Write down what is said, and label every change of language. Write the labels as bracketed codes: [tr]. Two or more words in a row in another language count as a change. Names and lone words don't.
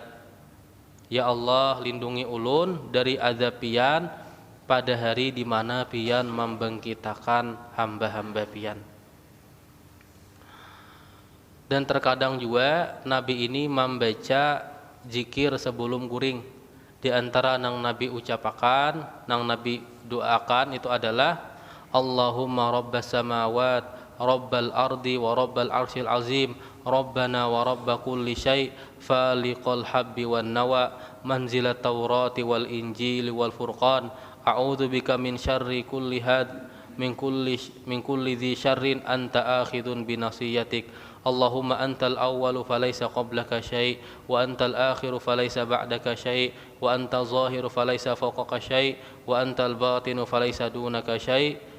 [bjn] Ya Allah, lindungi ulun dari azab pian pada hari di mana pian membangkitakan hamba-hamba pian. Dan terkadang juga Nabi ini membaca zikir sebelum guring. Di antara nang Nabi ucapakan, nang Nabi doakan itu adalah [ar] اللهم رب السماوات ورب الأرض ورب العرش العظيم ربنا ورب كل شيء', فالق الحب والنوى منزل التوراة والإنجيل والفرقان أعوذ بك من شر كل حد, من كل ذي شر أنت آخذ بناصيتك. اللهم أنت الأول فليس قبلك شيء وأنت الآخر فليس بعدك شيء وأنت الظاهر فليس فوقك شيء وأنت الباطن فليس دونك شيء'.